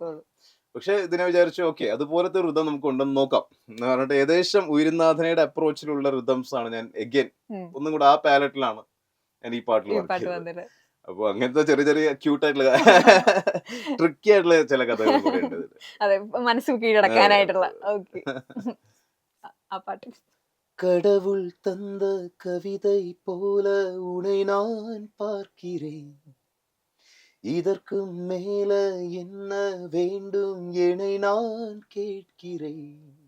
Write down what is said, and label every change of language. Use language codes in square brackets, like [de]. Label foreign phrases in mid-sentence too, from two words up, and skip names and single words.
[ml] പക്ഷെ ഇതിനെ വിചാരിച്ചു ഓക്കെ അതുപോലത്തെ റിതം നമുക്ക് ഉണ്ടെന്ന് നോക്കാം എന്ന് പറഞ്ഞിട്ട് ഏകദേശം ഉയരുന്നാഥനയുടെ അപ്രോച്ചിലുള്ള റിതംസ് ആണ് ഞാൻ എഗൈൻ ഒന്നും കൂടെ ആ പാലറ്റിലാണ് ഞാൻ ഈ പാട്ടിൽ വർക്ക് ചെയ്തത്. അപ്പൊ അങ്ങനത്തെ ചെറിയ ചെറിയ ക്യൂട്ടായിട്ടുള്ള ട്രിക്കി ആയിട്ടുള്ള ചില കഥകൾ കൂടെ ഉണ്ട്. അതെ, മനസ്സിൽ കീഴടക്കാനായിട്ടുള്ള. [ta] கடவுள் தந்த கவிதை போல உனை நான் பார்க்கிறேன், இதற்கு மேல என்ன வேண்டும் என்னை நான் கேட்கிறேன்,